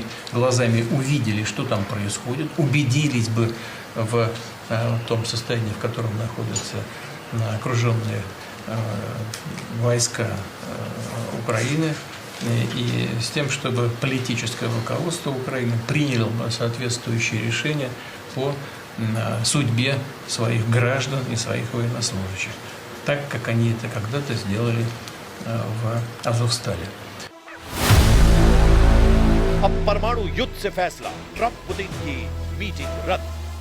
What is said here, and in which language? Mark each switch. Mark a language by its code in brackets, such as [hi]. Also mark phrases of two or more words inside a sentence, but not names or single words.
[ru] глазами увидели, что там происходит, убедились бы в том состоянии, в котором находятся окруженные войска Украины, и с тем, чтобы политическое руководство Украины приняло соответствующие решения по судьбе своих граждан и своих военнослужащих, так как они это когда-то сделали в Азовстале. [hi] अब परमाणु युद्ध से फैसला, ट्रंप पुतिन की मीटिंग रद्द।